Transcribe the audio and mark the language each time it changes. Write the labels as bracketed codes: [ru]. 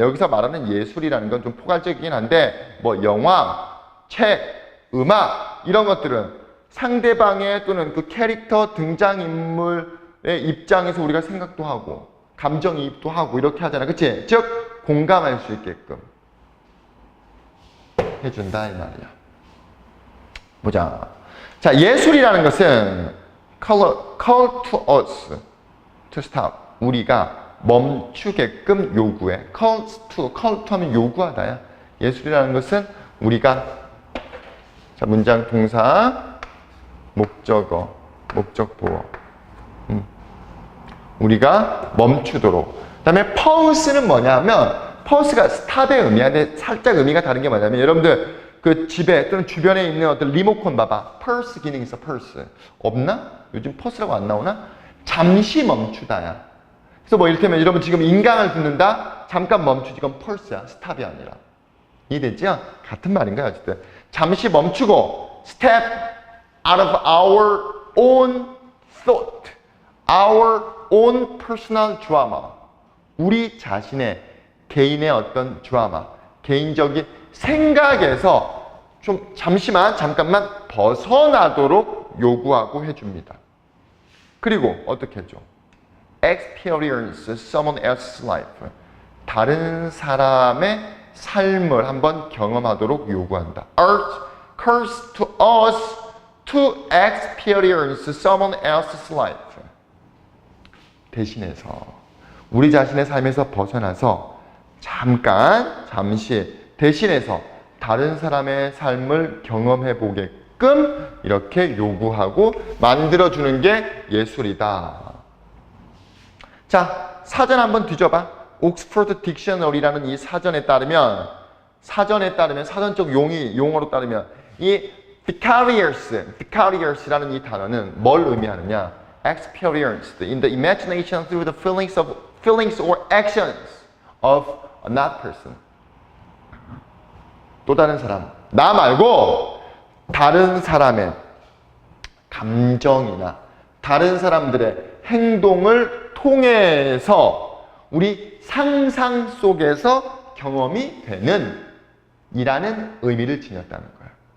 [ko] 여기서 말하는 예술이라는 건 좀 포괄적이긴 한데 뭐 영화, 책, 음악 이런 것들은 상대방의 또는 그 캐릭터 등장인물의 입장에서 우리가 생각도 하고 감정이입도 하고 이렇게 하잖아. 그치? 즉 공감할 수 있게끔 해준다 이 말이야. 보자. 자, 예술이라는 것은 [en] call to us to stop. [ko] 우리가 멈추게끔 요구해. call to 하면 요구하다야. 예술이라는 것은 우리가 자, 문장 동사 목적어 목적보어 우리가 멈추도록. 그 다음에 pause는 뭐냐면 pause가 stop의 의미인데 살짝 의미가 다른 게 뭐냐면 여러분들 그 집에 또는 주변에 있는 어떤 리모컨 봐봐. pulse 기능 있어. pulse 없나? 요즘 pulse라고 안 나오나? 잠시 멈추다야. 그래서 뭐 이를테면 여러분 지금 인강을 듣는다? 잠깐 멈추지. 이건 pulse야. stop이 아니라. 이해되죠? 같은 말인가요? 어쨌든 잠시 멈추고 [en] step out of our own thought, our own personal drama. [ko] 우리 자신의 개인의 어떤 드라마, 개인적인 생각에서 좀 잠깐만 벗어나도록 요구하고 해줍니다. 그리고 어떻게 해줘? [en] experience someone else's life. [ko] 다른 사람의 삶을 한번 경험하도록 요구한다. [en] Occurs to us to experience someone else's life. [ko] 대신해서 우리 자신의 삶에서 벗어나서 잠시 대신해서 다른 사람의 삶을 경험해 보게끔 이렇게 요구하고 만들어주는 게 예술이다. 자, 사전 한번 뒤져봐. 옥스퍼드 딕셔너리라는 이 사전에 따르면 사전적 용어로 따르면 이 vicarious라는 이 단어는 뭘 의미하느냐? [en] experienced in the imagination through the feelings or actions of another person. [ko] 또 다른 사람, 나 말고 다른 사람의 감정이나 다른 사람들의 행동을 통해서 우리 상상 속에서 경험이 되는 이라는 의미를 지녔다는 거야.